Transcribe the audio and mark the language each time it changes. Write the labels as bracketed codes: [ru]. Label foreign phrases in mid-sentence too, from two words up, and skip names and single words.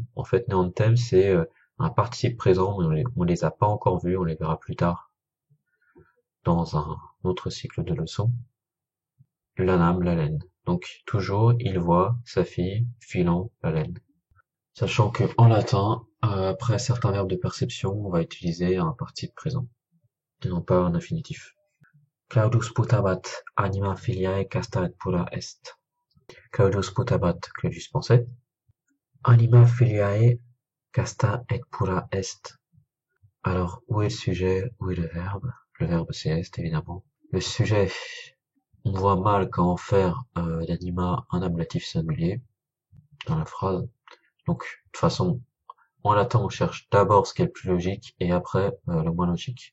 [fr] En fait néantem c'est un participe présent, mais on les a pas encore vus, on les verra plus tard dans un autre cycle de leçons. Lanam, la laine. Donc toujours il voit sa fille filant la laine. Sachant que en latin, après certains verbes de perception, on va utiliser un participe présent, et non pas un infinitif. [la] Claudus putabat anima filiae casta et pura est. Claudus putabat, Claudius pensait. Anima filiae casta et pura est. [fr] Alors, où est le sujet, où est le verbe? Le verbe c'est est, évidemment. Le sujet, on voit mal comment faire d'anima un ablatif singulier dans la phrase. Donc, de toute façon, en latin, on cherche d'abord ce qui est le plus logique et après le moins logique.